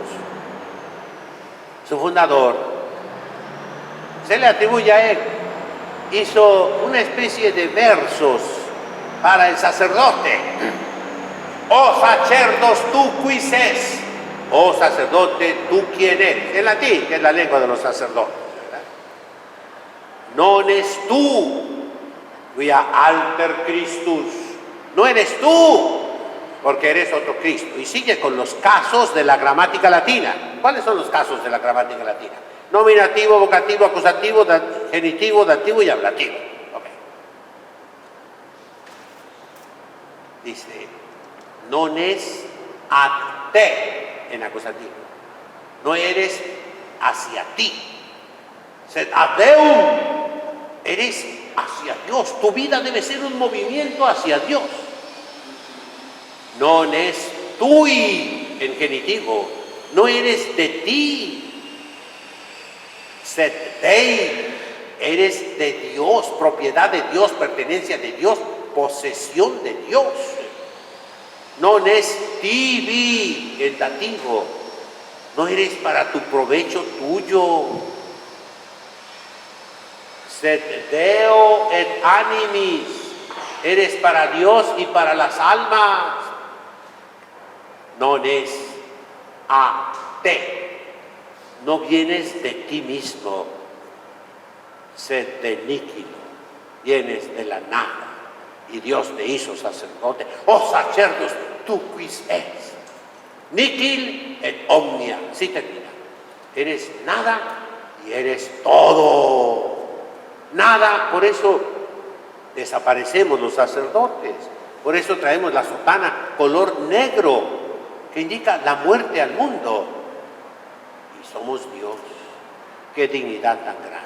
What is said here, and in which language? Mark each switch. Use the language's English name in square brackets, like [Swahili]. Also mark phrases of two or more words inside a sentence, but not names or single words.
[Spanish] Su fundador, se le atribuye a él, hizo una especie de versos para el sacerdote. [Latin] Oh sacerdos, tú quis es. [Spanish] Oh sacerdote, tú quién eres. En latín, que es la lengua de los sacerdotes, ¿verdad? [Latin] Non es tú, quia alter Christus. [Spanish] No eres tú, porque eres otro Cristo. Y sigue con los casos de la gramática latina. ¿Cuáles son los casos de la gramática latina? Nominativo, vocativo, acusativo, genitivo, dativo y ablativo. Okay. [Latin] Dice, non es a te [Spanish] en acusativo. No eres hacia ti. [Latin] Sed ad Deum. [Spanish] Eres hacia Dios. Tu vida debe ser un movimiento hacia Dios. [Latin] Non es tui [Spanish] en genitivo. No eres de ti. [Latin] Sed Dei, [Spanish] eres de Dios, propiedad de Dios, pertenencia de Dios, posesión de Dios. [Latin] Non es tibi [Spanish] en dativo, no eres para tu provecho tuyo. [Latin] Sed Deo et animis, [Spanish] eres para Dios y para las almas. [Latin] Non es a te. [Spanish] No vienes de ti mismo, [Latin] sed de níquilo, [Spanish] vienes de la nada, y Dios te hizo sacerdote. [Latin] Oh sacerdos, tú quis es, níquil et omnia, [Spanish] sí termina, eres nada y eres todo. Nada, por eso desaparecemos los sacerdotes, por eso traemos la sotana color negro, que indica la muerte al mundo. Somos Dios, qué dignidad tan grande.